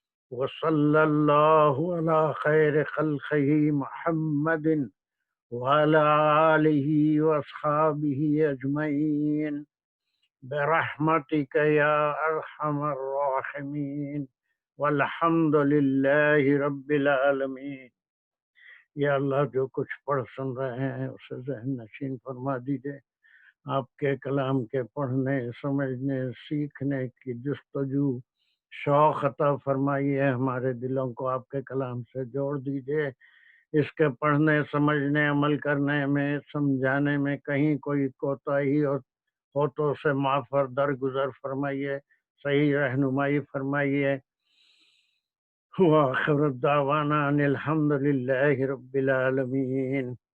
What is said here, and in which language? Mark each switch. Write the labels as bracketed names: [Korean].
[Arabic] وصلى الله على خير خلقه محمد وعلى آله وأصحابه أجمعين برحمتك يا أرحم الراحمين والحمد لله رب العالمين. [Urdu] یا اللہ جو کچھ پڑھ سن رہے ہیں اسے ذہن نشین فرما دیجیے. آپ کے کلام کے پڑھنے سمجھنے سیکھنے کی جستجو شوق عطا فرمائیے. ہمارے دلوں کو آپ کے کلام سے جوڑ دیجیے. اس کے پڑھنے سمجھنے عمل کرنے میں سمجھانے میں کہیں کوئی کوتاہی ہو تو اسے معاف اور درگزر فرمائیے. صحیح رہنمائی فرمائیے. [Arabic] وآخر الدعوانا ان الحمد للہ رب العالمین.